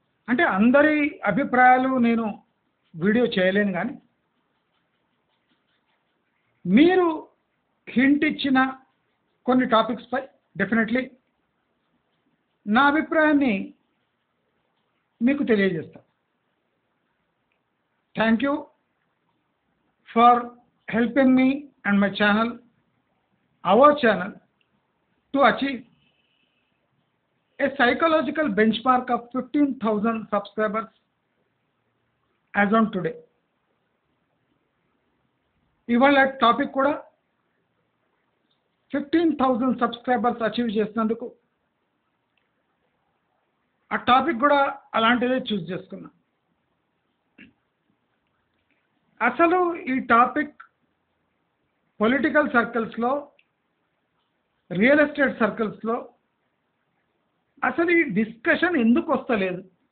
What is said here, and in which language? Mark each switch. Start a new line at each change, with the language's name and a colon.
Telugu: అంటే అందరి అభిప్రాయాలు నేను వీడియో చేయలేను, కానీ మీరు హింట్ ఇచ్చిన కొన్ని టాపిక్స్పై డెఫినెట్లీ నా అభిప్రాయాన్ని మీకు తెలియజేస్తా.
English: Thank you for helping me and my channel, our channel, to achieve a psychological benchmark of 15,000 subscribers as on today.
Telugu: ఇవాళ టాపిక్ కూడా 15,000 సబ్స్క్రైబర్స్ అచీవ్ చేసినందుకు ఆ టాపిక్ కూడా అలాంటిదే చూస్ చేసుకున్నా. అసలు ఈ టాపిక్ పొలిటికల్ సర్కిల్స్లో, రియల్ ఎస్టేట్ సర్కిల్స్లో అసలు ఈ డిస్కషన్ ఎందుకు వస్తలేదు?